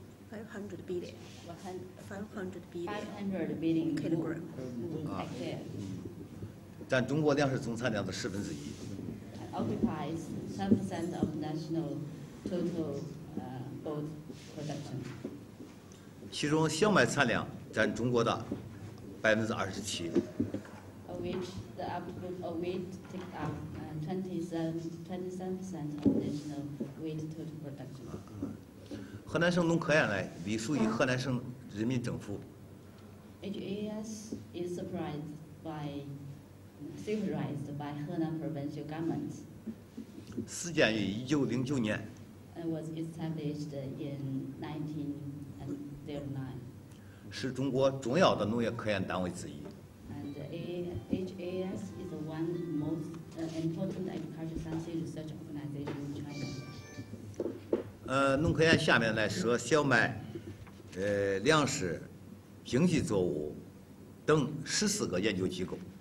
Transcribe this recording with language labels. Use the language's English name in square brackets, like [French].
[English] 500 billion. 500 billion. 500 billion kilogram. hectare. [Chinese] 占中国粮食总产量的1/10。 [English] And occupies 10% of national total food production. [Chinese] 其中小麦产量占中国的27%。 [English] Of which the output of wheat takes up 27% of national wheat total production. [Chinese] 河南省农科院呢，隶属于河南省人民政府。 [English] HAS is supervised by Henan provincial government [Chinese] 始建于1909年， [English] and was established in 1909. [Chinese] 是中国重要的农业科研单位之一。 [English] And HAS is the one most important agricultural science research organization in China. [Chinese] 农科院下面呢设小麦、粮食、经济作物等14个研究机构。